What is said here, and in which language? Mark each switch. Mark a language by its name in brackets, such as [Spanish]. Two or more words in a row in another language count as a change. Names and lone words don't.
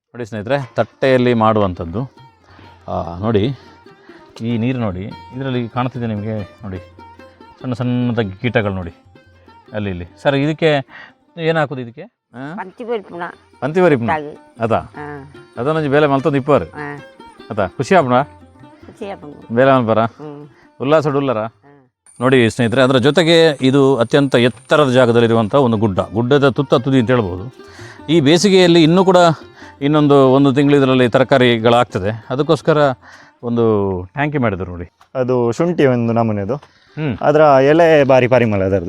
[Kannada] ನೋಡಿ ಸ್ನೇಹಿತರೆ, ತಟ್ಟೆಯಲ್ಲಿ ಮಾಡುವಂಥದ್ದು. ನೋಡಿ ಈ ನೀರು ನೋಡಿ, ಇದರಲ್ಲಿ ಕಾಣ್ತಿದೆ ನಿಮಗೆ ನೋಡಿ, ಸಣ್ಣ ಸಣ್ಣದ ಕೀಟಗಳು ನೋಡಿ ಅಲ್ಲಿ ಇಲ್ಲಿ. ಸರ್ ಇದಕ್ಕೆ ಏನು ಹಾಕೋದು? [Tulu] ಇದಕ್ಕೆ ಪಂತಿವರಿಪುಣ ಅದಾ ಅದೊಂದು ಬೇಲೆ ಮಲ್ತೊಂದು ಇಪ್ಪರು ಅದಾ ಖುಷಿ ಆಪಣ ಬೇಲೆ ಮಲ್ಪರ ಉಲ್ಲಾಸ ಉಲ್ಲರ. [Kannada] ನೋಡಿ ಸ್ನೇಹಿತರೆ, ಅದರ ಜೊತೆಗೆ ಇದು ಅತ್ಯಂತ ಎತ್ತರದ ಜಾಗದಲ್ಲಿರುವಂಥ ಒಂದು ಗುಡ್ಡದ ತುದಿ ಅಂತ ಹೇಳ್ಬೋದು. ಈ ಬೇಸಿಗೆಯಲ್ಲಿ ಇನ್ನೂ ಕೂಡ ಒಂದು ತಿಂಗಳು ಇದರಲ್ಲಿ ತರಕಾರಿಗಳಾಗ್ತದೆ. ಅದಕ್ಕೋಸ್ಕರ ಒಂದು ಟ್ಯಾಂಕಿ ಮಾಡಿದ್ರು ನೋಡಿ. ಅದು ಶುಂಠಿ ಒಂದು ನಮೂನೆದು, ಅದರ ಎಲೆ ಬಾರಿ ಪರಿಮಳ ಅದರದ್ದು.